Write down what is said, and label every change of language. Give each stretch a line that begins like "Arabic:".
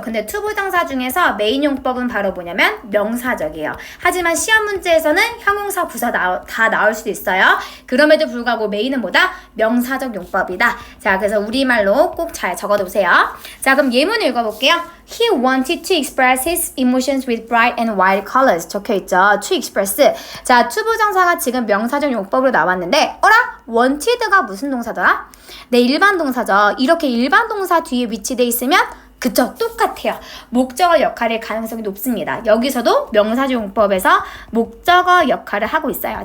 Korean: 근데 투부정사 중에서 메인 용법은 바로 뭐냐면 명사적이에요. 하지만 시험 문제에서는 형용사, 부사 다 나올 수도 있어요. 그럼에도 불구하고 메인은 뭐다? 명사적 용법이다. 자, 그래서 우리말로 꼭 잘 적어두세요. 자, 그럼 예문 읽어볼게요.
English: He wanted to express his emotions with bright and wild colors.
Korean: 적혀있죠.
English: To express.
Korean: 자, 투부정사가 지금 명사적 용법으로 나왔는데 어라? wanted가 무슨 동사더라? 네, 일반 동사죠. 이렇게 일반 동사 뒤에 위치돼 있으면 그쵸, 똑같아요. 목적어 역할의 가능성이 높습니다. 여기서도 명사적 용법에서 목적어 역할을 하고 있어요.